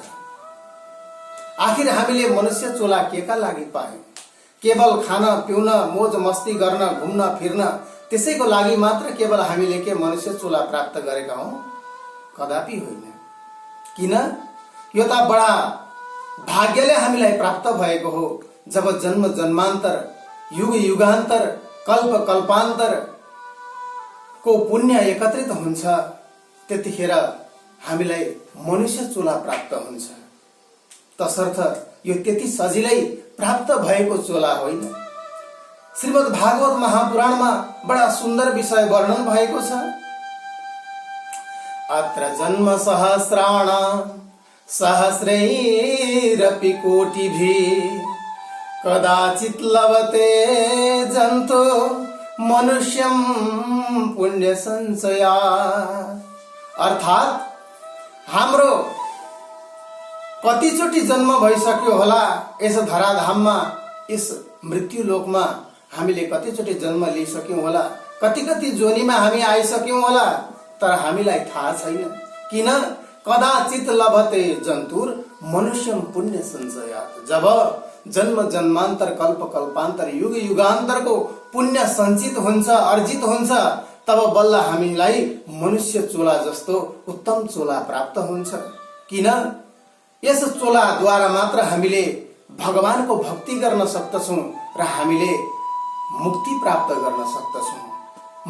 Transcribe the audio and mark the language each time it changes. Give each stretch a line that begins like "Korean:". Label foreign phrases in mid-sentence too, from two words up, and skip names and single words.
Nepali: आखिर हामीले मनुष्य चोला के का लागि पायौं, केवल खान पिउन मोज मस्ती गर्न घुम्न फिर्न त्यसैको लागि मात्र केवल हामीले के मनुष्य चोला प्राप्त गरेका हौं? कदापि होइन। किन? यो त बडा भाग्यले हामीलाई प्राप्त भएको हो। जब जन्म जन्मान्तर युग युगान्तर कल्प कल्पान्तर को पुण्य एकत्रित हुन्छ, त्यतिखेर हामीलाई मनुष्य चोला प्राप्त हुन्छ। तसर्थ यो त्यति सजिलै प्राप्त भएको चोला होइन। श्रीमद् भागवत महापुराणमा बडा सुन्दर विषय वर्णन भएको छ।
Sanskrit: अत्र जन्म सहस्राण सहस्रैरपि कोटिभिः, कदाचित् लभते जन्तु मनुष्यम पुण्य संशया।
Nepali: अर्थात हाम्रो कतिचोटि जन्म भइसक्यो होला यस धराधाममा, यस मृत्यु लोकमा हामीले कतिचोटि जन्म लिइसक्यौं होला, कति कति जोनीमा हामी आइसक्यौं होला, तर हामीलाई थाहा छैन। किन?
Sanskrit: कदाचित लभते जन्तुर मनुष्यम पुण्य संशयात्।
Nepali: जब जन्म जन्मान्तर कल्प कल्पान्तर युग युगान्तरको पुण्य सञ्चित हुन्छ, अर्जित हुन्छ, तब बल्ल हामीलाई मनुष्य चोला जस्तो उत्तम चोला प्राप्त हुन्छ। किन? यस चोलाद्वारा मात्र हामीले भगवानको भक्ति गर्न सक्दछौं र हामीले मुक्ति प्राप्त गर्न सक्दछौं।